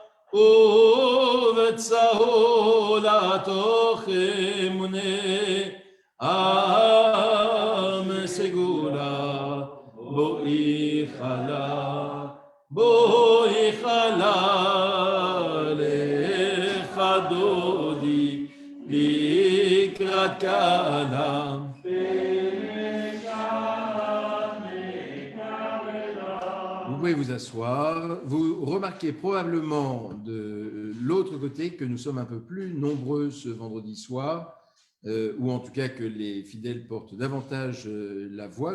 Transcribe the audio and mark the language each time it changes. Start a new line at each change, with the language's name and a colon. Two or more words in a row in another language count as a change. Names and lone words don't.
Hebrew: ובצהולתוך אמונה עם סגולה בואי חלה בואי חלה לך דודי לקראת קהלה
French: Vous pouvez vous asseoir. Vous remarquez probablement de l'autre côté que nous sommes un peu plus nombreux ce vendredi soir, ou en tout cas que les fidèles portent davantage la voix.